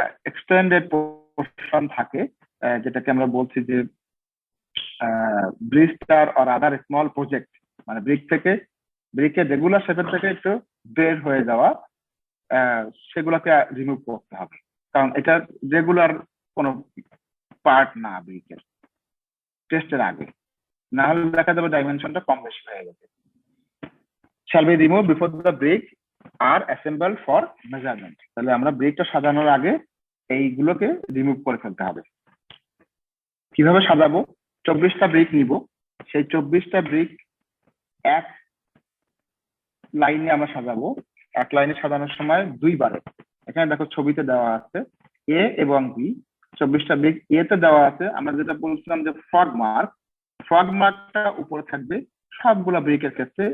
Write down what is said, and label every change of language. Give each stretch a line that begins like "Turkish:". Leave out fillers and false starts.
Bangla: Extended portion থাকে, যেটাকে আমরা বলছি যে
English: blister or other small project,
Bangla: মানে ব্রিকের রেগুলার শেপের থেকে একটু বের হয়ে যাওয়া, সেগুলোকে রিমুভ করতে হবে, কারণ এটা রেগুলার কোনো পার্ট না ব্রিকের টেস্টের আগে, না হলে দেখা যাবে ডাইমেনশনটা কম বেশি হয়ে গেছে।
English: shall be removed before the brick are assembled for measurement.
Bangla: তাহলে আমরা ব্রিকটা সাজানোর আগে এইগুলোকে রিমুভ করে ফেলতে হবে। কিভাবে সাজাবো, 24টা ব্রিক নিব, সেই 24টা ব্রিক এক লাইনে আমরা সাজাবো। এক লাইনে সাজানোর সময় 2 বারে, এখানে দেখো ছবিতে দেওয়া আছে এ এবং বি, 24টা ব্রিক এ তে দেওয়া আছে, আমরা যেটা বলছিলাম যে ফ্রগ মার্কটা উপরে থাকবে সবগুলা ব্রিকের ক্ষেত্রে।